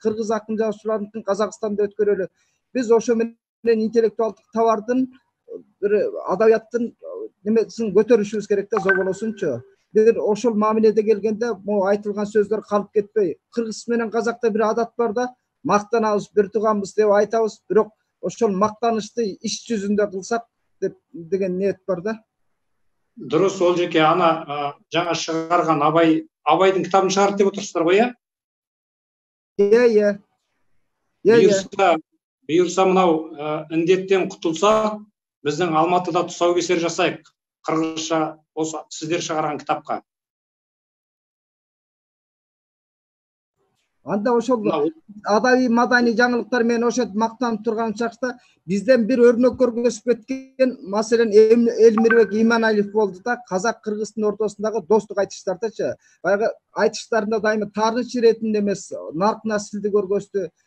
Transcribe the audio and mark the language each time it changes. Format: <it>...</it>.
<ky>Кыргыз акын жазуучулардын Казакстанда өткөрөлү. Биз ошо менен интеллектуалдык товардын бир адабияттын немесин көтөрүшүбүз керек да, зоболосунчу. Бир ошол мамиледе келгенде могу айтылган сөздөр калып кетпей. Кыргыз менен казакта бир адат бар да, мактанабыз, бир тууганбыз деп айтабыз, бирок ошол мактанышты иш жүзүндө кылсак деген ниет бар да.</ky> <kk>Дұрыс, ол жеке ана жаңа шығарған Абайдың кітабын шығарды деп отырсыздар ғой, иә? Бұйырса мынау індеттен құтылса, біздің Алматыда тұсаукесер жасайық. Қырғызша осы сіздер шығарған кітапқа.</kk> <ky>Анда ошол адаби мадани жаңылыктар менен ошентип мактанып турган чакта бизден бир өрнөк көргөзүп кеткен, маселен Элмирбек Иманалиев болду да, казак кыргыздын ортосундагы достук айтыштардачы. Баягы айтыштарында дайыма таарыч иретинде эмес, нарк насилди көргөздү.</ky>